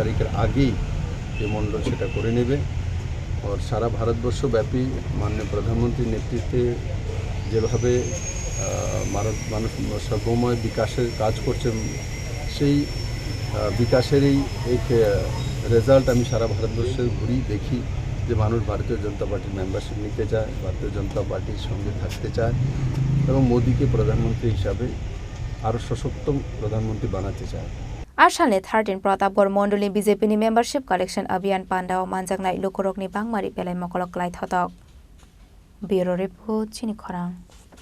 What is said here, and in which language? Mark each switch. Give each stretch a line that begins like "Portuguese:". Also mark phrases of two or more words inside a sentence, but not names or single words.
Bangla: তারিখের আগেই এই মণ্ডল সেটা করে নেবে আর সারা ভারতবর্ষব্যাপী মাননীয় প্রধানমন্ত্রীর নেতৃত্বে যেভাবে মানুষ সর্বময় বিকাশের কাজ করছে সেই বিকাশের এই রেজাল্ট আমি সারা ভারতবর্ষে ঘুরি দেখি যে মানুষ ভারতীয় জনতা পার্টির মেম্বারশিপ নিতে চায় ভারতীয় জনতা পার্টির সঙ্গে থাকতে চায় এবং মোদীকে প্রধানমন্ত্রী হিসাবে আরও সশক্ত প্রধানমন্ত্রী বানাতে চায়
Kok Borok: Ashalni 13 Pratapgarh Mandalni BJP ni
English: membership collection
Kok Borok: Abhiyan Pandao Manjakha Lukorokni Bangmari Pelai Mokolok Klai Thotok
English: Bureau Report
Kok Borok: Chini Khorang